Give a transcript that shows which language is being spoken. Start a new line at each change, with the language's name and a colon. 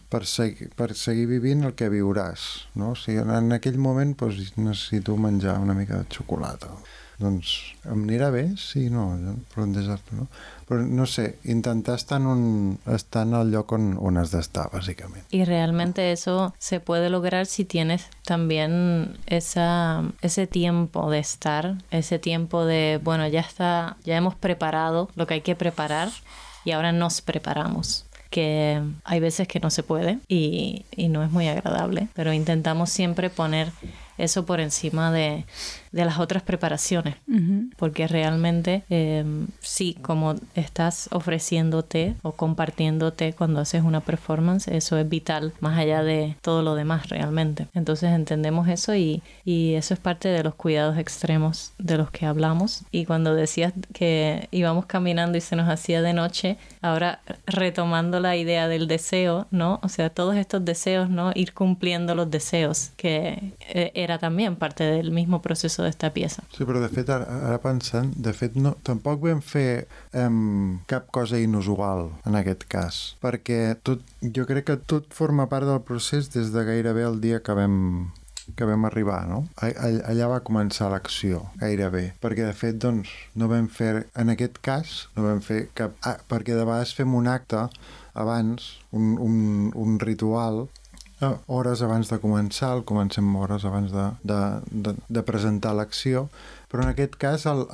Catalan: Per seguir vivint el que viuràs, no? O sigui, en aquell moment doncs, necessito menjar una mica de xocolata. Doncs em anirà bé, sí, no, però un desastre, no? Però no sé, intentar estar en el lloc on has d'estar, bàsicament.
Spanish: I realment eso se puede lograr si tienes también ese tiempo de estar, ese tiempo de, bueno, ya hemos preparado lo que hay que preparar y ahora nos preparamos. Que hay veces que no se puede y no es muy agradable, pero intentamos siempre poner eso por encima de las otras preparaciones. Uh-huh. Porque realmente, sí, como estás ofreciéndote o compartiéndote cuando haces una performance, eso es vital, más allá de todo lo demás realmente. Entonces entendemos eso y eso es parte de los cuidados extremos de los que hablamos. Y cuando decías que íbamos caminando y se nos hacía de noche, ahora retomando la idea del deseo, ¿no? O sea, todos estos deseos, ¿no? Ir cumpliendo los deseos, que era también parte del mismo proceso d'esta pieza.
Catalan: Sí, però de fet, ara pensant, de fet, no, tampoc vam fer cap cosa inusual en aquest cas, perquè jo crec que tot forma part del procés des de gairebé el dia que vam arribar, no? Allà va començar l'acció, gairebé, perquè de fet, doncs, no vam fer en aquest cas, no vam fer cap perquè de vegades fem un acte abans, un ritual hores abans de començar, el comencem hores abans de presentar l'acció, però en aquest cas